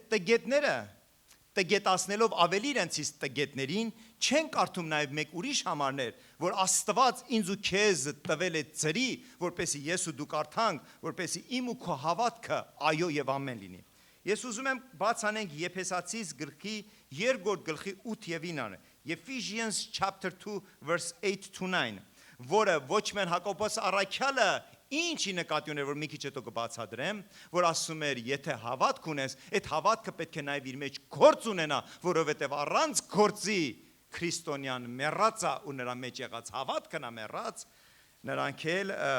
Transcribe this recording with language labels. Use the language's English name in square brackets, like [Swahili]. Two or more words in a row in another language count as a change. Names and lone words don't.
[Armenian] տգետները տգետացնելով ավելի իրենցից տգետներին, չեն կարդում նաև մեկ ուրիշ համարներ, որ Աստված ինձ ու քեզ տվել է ծրի, որպեսզի ես ու դու կարդանք, որպեսզի իմ ու քո հավատքը այո եւ ամեն լինի։ Ես ուզում եմ բաց անենք Եփեսացիս գլխի 2 գլխի 8 եւ 9-ը, [English] Ephesians chapter 2 verse 8 to 9, [Armenian] որը ոչ միայն Հակոբոս առաքյալը ինչի նկատի ուներ, որ մի քիչ հետո կբացատրեմ, որ ասում էր, եթե հավատք ունես, այդ հավատքը պետք է նաև իր մեջ գործ ունենա, որովհետև առանց գործի քրիստոնյան մեռած է ու նրա մեջ եղած հավատքն է մեռած, նրանք էլ